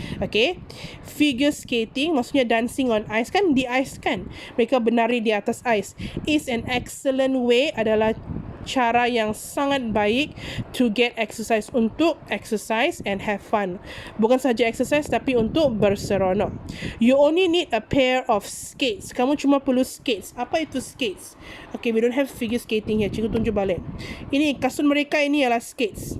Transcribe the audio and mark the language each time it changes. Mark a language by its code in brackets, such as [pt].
[en] Okay, figure skating maksudnya dancing on ice, [ms] kan di ice kan, mereka berlari di atas ice, [en] is an excellent way, [ms] adalah cara yang sangat baik [en] to get exercise, untuk exercise and have fun. [ms] Bukan sahaja exercise tapi untuk berseronok. [en] You only need a pair of skates. [ms] Kamu cuma perlu skates. Apa itu skates? [en] Okay, we don't have figure skating here. [ms] Cikgu tunjuk balik. Ini kasut mereka, ini ialah skates.